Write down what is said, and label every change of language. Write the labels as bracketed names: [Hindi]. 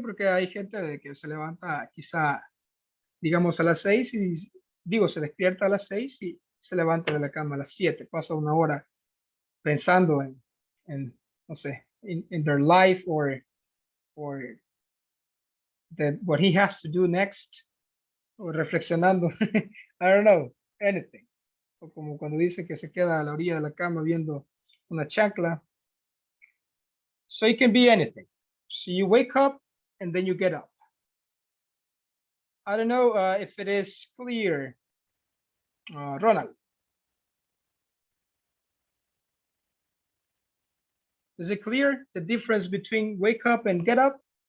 [Spanish] Porque hay gente de que se levanta quizá, digamos, a las 6 y digo, se despierta a las 6 y se levanta de la cama a las 7. Pasa una hora pensando en no sé, [English] in their life or that what he has to do next, [Spanish] o reflexionando, [English] I don't know, anything. [Spanish] O como cuando dice que se queda a la orilla de la cama viendo una chancla. [English] So it can be anything. So you wake up and then you get up. I don't know if it is clear, Ronald. Is it clear the difference between wake up and get up?